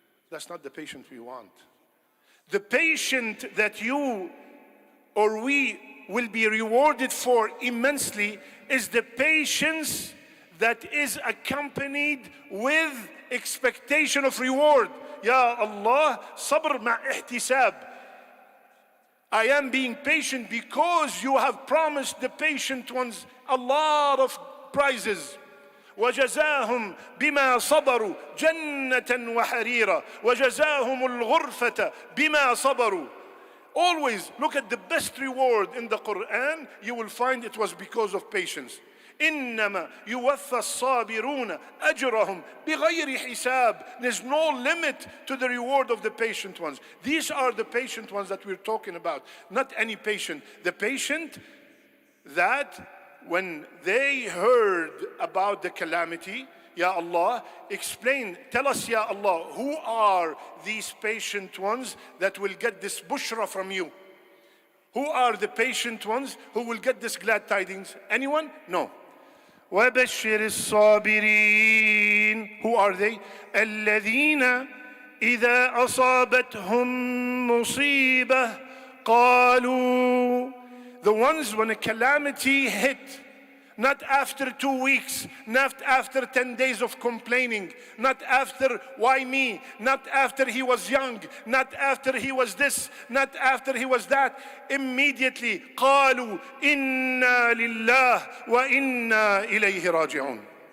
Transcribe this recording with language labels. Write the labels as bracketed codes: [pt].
[en] That's not the patient we want. The patient that you or we will be rewarded for immensely is the patience that is accompanied with expectation of reward. Ya Allah, [ar] sabr ma ihtisab. [en] I am being patient because you have promised the patient ones a lot of prizes. [ar] وجزاهم بما صبروا جنة وحريرا وجزاهم الغرفة بما صبروا. [en] Always look at the best reward in the Quran. You will find it was because of patience. [ar] إنما يوفى الصابرون أجرهم بغير حساب. [en] There's no limit to the reward of the patient ones. These are the patient ones that we're talking about. Not any patient. The patient that when they heard about the calamity, Ya Allah, explain, tell us, Ya Allah, who are these patient ones that will get this bushra from you? Who are the patient ones who will get this glad tidings? Anyone? No. [ar] وَبَشِّرِ الصَّابِرِينَ. [en] Who are they? [ar] الَّذِينَ إِذَا أَصَابَتْهُمْ مُصِيبَةٌ قَالُوا. [en] The ones when a calamity hit, not after 2 weeks, not after 10 days of complaining, not after why me, not after he was young, not after he was this, not after he was that. Immediately, [ar] قالوا إنا لله وإنا إليه راجعون.